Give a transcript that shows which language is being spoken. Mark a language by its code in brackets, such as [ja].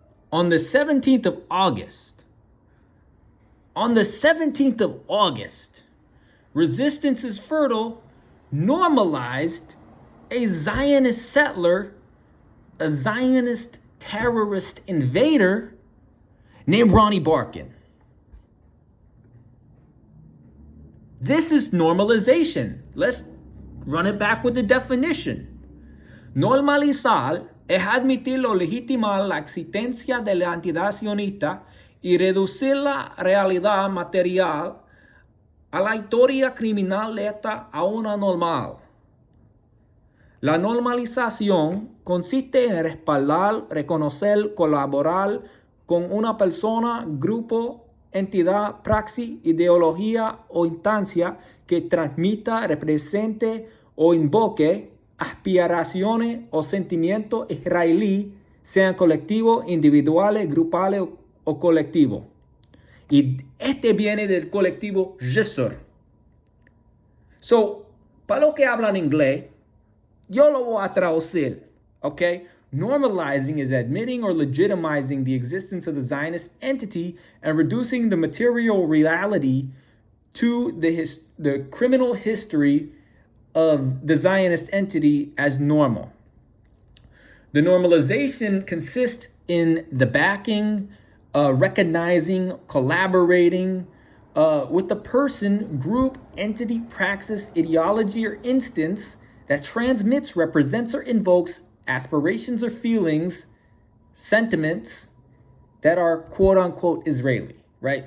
[en] On the 17th of August, Resistance is Fertile normalized a Zionist settler, a Zionist terrorist invader named Ronnie Barkin. This is normalization. Let's run it back with the definition. [es] Normalizar es admitir o legitimar la existencia de la entidad sionista y reducir la realidad material a la historia criminal letra a una normal. La normalización consiste en respaldar, reconocer, colaborar con una persona, grupo, entidad, praxis, ideología o instancia que transmita, represente o invoque aspiraciones o sentimientos israelí, sean colectivos, individuales, grupales o colectivos. Y este viene del colectivo je ser. So, para los que hablan inglés, yo lo voy a traducir, okay? [en] Normalizing is admitting or legitimizing the existence of the Zionist entity and reducing the material reality to the criminal history of the Zionist entity as normal. The normalization consists in the backing, recognizing, collaborating with the person, group, entity, praxis, ideology, or instance that transmits, represents, or invokes aspirations or feelings, sentiments that are quote unquote Israeli, right?